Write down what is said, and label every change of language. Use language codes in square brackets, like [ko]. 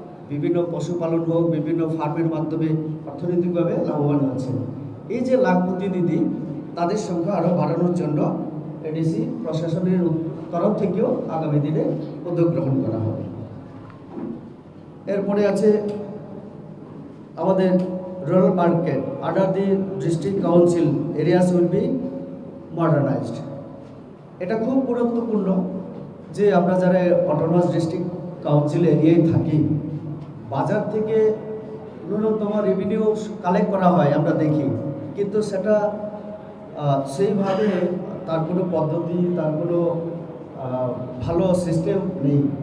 [bn] বিভিন্ন পশুপালন হোক, বিভিন্ন ফার্মের মাধ্যমে অর্থনৈতিকভাবে লাভবান হচ্ছে। এই যে লাখপতি দিদি, তাদের সংখ্যা আরও বাড়ানোর জন্য এডিসি প্রশাসনের তরফ থেকেও আগামী দিনে উদ্যোগ গ্রহণ করা হবে। এরপরে আছে আমাদের [en] rural market under the district council areas will be modernized. [bn] এটা খুব গুরুত্বপূর্ণ যে আমরা যারা অটোনমাস ডিস্ট্রিক্ট কাউন্সিল এরিয়ায় থাকি, বাজার থেকে ন্যূনতম রেভিনিউ কালেক্ট করা হয় আমরা দেখি, কিন্তু সেটা সেইভাবে তার কোনো পদ্ধতি, তার কোনো ভালো সিস্টেম নেই।